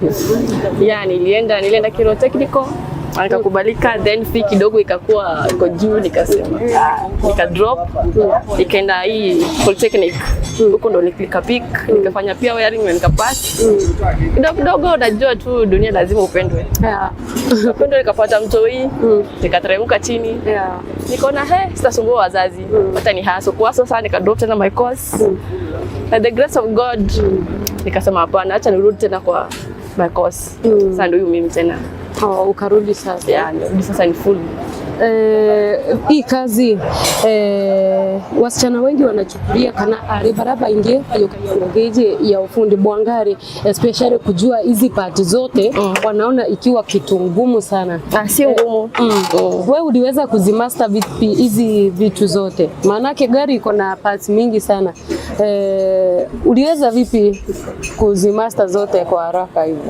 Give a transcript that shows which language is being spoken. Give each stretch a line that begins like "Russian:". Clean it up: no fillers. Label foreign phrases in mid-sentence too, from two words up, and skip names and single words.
Swahili: Yeah, nilienda Kiro Technical. Nikakubalika,
English: then fee
Swahili: kidogo ikakuwa iko juu, nikasema nika drop, nikaenda hii polytechnic. Huko ndo nikapik, nikafanya pia wiring na nikapass. Kidogo unajua tu dunia lazima upendwe. Upendwe, nikapata mtoi, nikateremka chini. Nikaona sitasumbua wazazi, hata ni haso kwa sasa, nika drop tena
English: my course. By the grace of God,
Swahili: nikasema hapana, acha nirudi tena kwa
English: my course.
Swahili: Sasa ndio mimi tena. Ukarudi sasa. Yeah, sasa ni full. Hii kazi wasichana wengi wanachukulia
Meru: kana ari baraba inge ayo kanyogeje ya ufundi bwangari,
Swahili: especially kujua hizi part zote wanaona ikiwa kitu ngumu sana. Si ngumu. Wewe uliweza kuzimaster vipi hizi vitu zote? Maana yake gari iko na parts mingi sana. Uliweza vipi kuzimaster zote kwa haraka hivyo?